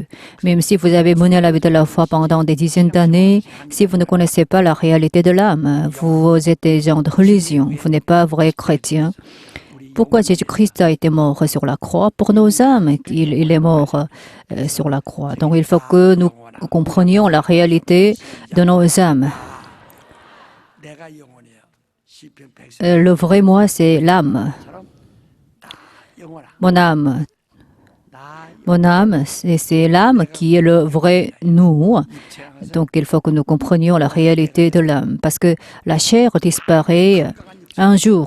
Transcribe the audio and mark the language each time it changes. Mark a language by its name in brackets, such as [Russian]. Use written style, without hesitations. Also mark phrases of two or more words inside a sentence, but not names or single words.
[French] Même si vous avez mené la vie de la foi pendant des dizaines d'années, si vous ne connaissez pas la réalité de l'âme, vous êtes des gens de religion, vous n'êtes pas vrai chrétien. Pourquoi Jésus-Christ a été mort sur la croix? Pour nos âmes, il est mort sur la croix. Donc il faut que nous comprenions la réalité de nos âmes. [Korean] 내가 영혼이여. 시편 100편 [French] Le vrai moi, c'est l'âme. [Korean] 영혼아. [French] Mon âme. [Korean] 나 [French] Mon âme, c'est l'âme qui est le vrai nous. Donc il faut que nous comprenions la réalité de l'âme. Parce que la chair disparaît un jour.